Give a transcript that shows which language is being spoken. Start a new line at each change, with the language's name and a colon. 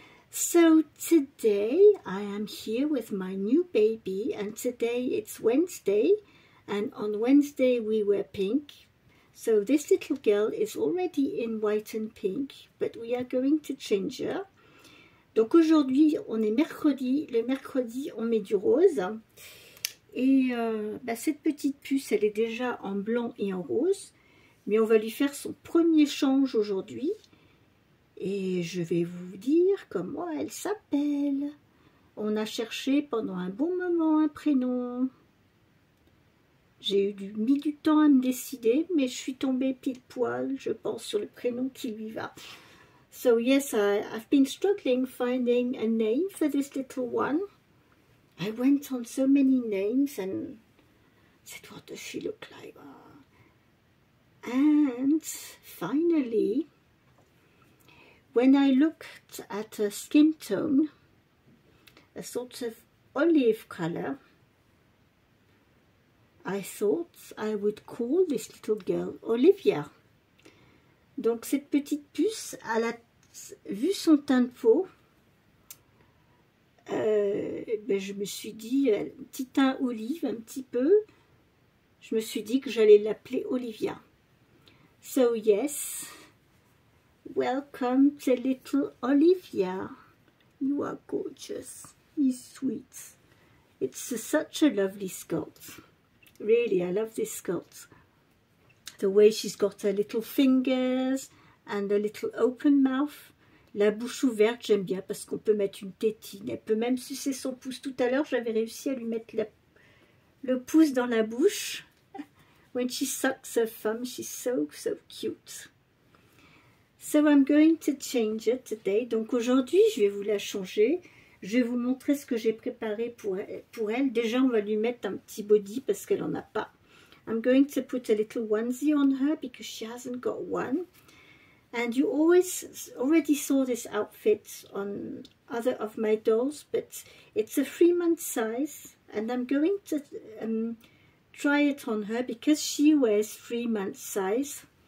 English: So today I am here with my new baby, and today it's Wednesday, and on Wednesday we wear pink. So this little girl is already in white and pink, but we are going to change her.
French: Donc aujourd'hui on est mercredi, le mercredi on met du rose. Et cette petite puce elle est déjà en blanc et en rose, mais on va lui faire son premier change aujourd'hui. Et je vais vous dire comment elle s'appelle. On a cherché pendant un bon moment un prénom. J'ai mis du temps à me décider, mais je suis tombée pile poil, je pense, sur le prénom qui lui va.
English: So yes, I've been struggling finding a name for this little one. I went on so many names and said, what does she look like? And finally, when I looked at her skin tone, a sort of olive color, I thought I would call this little girl Olivia.
French: Donc cette petite puce, elle a vu son teint de peau, je me suis dit, un petit teint olive un petit peu, je me suis dit que j'allais l'appeler Olivia.
English: So yes, welcome to little Olivia. You are gorgeous. You're sweet. It's such a lovely sculpt. Really, I love this sculpt. The way she's got her little fingers and a little open mouth.
French: La bouche ouverte, j'aime bien parce qu'on peut mettre une tétine. Elle peut même sucer son pouce. Tout à l'heure, j'avais réussi à lui mettre le pouce dans la bouche.
English: When she sucks her thumb, she's so cute. So I'm going to change it today.
French: Donc aujourd'hui, je vais vous la changer. Je vais vous montrer ce que j'ai préparé pour elle. Déjà, on va lui mettre un petit body parce qu'elle n'en a pas.
English: I'm going to put a little onesie on her because she hasn't got one. And you already saw this outfit on other of my dolls, but it's a 3-month size. And I'm going to try it on her because she wears 3-month size.